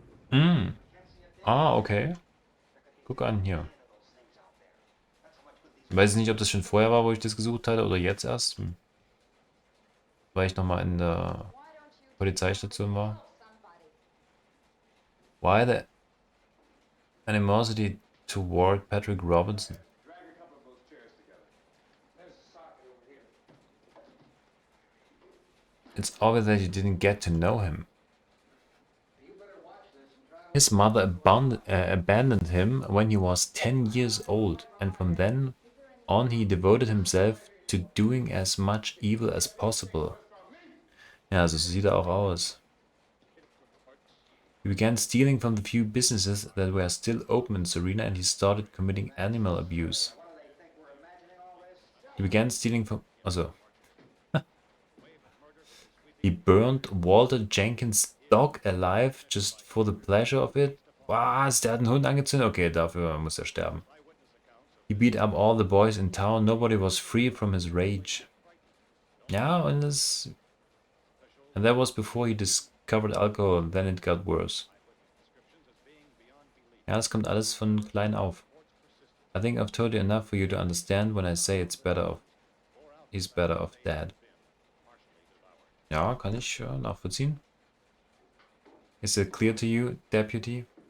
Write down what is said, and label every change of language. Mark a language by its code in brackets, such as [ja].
[de] Hm. Ah, okay. Guck an hier. Ich weiß nicht, ob das schon vorher war, wo ich das gesucht hatte, oder jetzt erst. Weil ich nochmal in der Polizeistation war. [en] Why the animosity toward Patrick Robinson? It's obvious that you didn't get to know him. His mother abandoned him when he was 10 years old, and from then on he devoted himself to doing as much evil as possible. [de] Ja, also so sieht er auch aus. [en] He began stealing from the few businesses that were still open in Serena, and he started committing animal abuse. He began stealing from... Also. He burned Walter Jenkins' dog alive just for the pleasure of it. [de] Was? Der hat einen Hund angezündet? Okay, dafür muss er sterben. [en] He beat up all the boys in town. Nobody was free from his rage. [de] Ja, und das... [en] And that was before he discovered alcohol. Then it got worse. [de] Ja, das kommt alles von klein auf. [en] I think I've told you enough for you to understand when I say it's better off. He's better off dead. [de] Ja, kann ich nachvollziehen. [en] Is it clear to you, Deputy?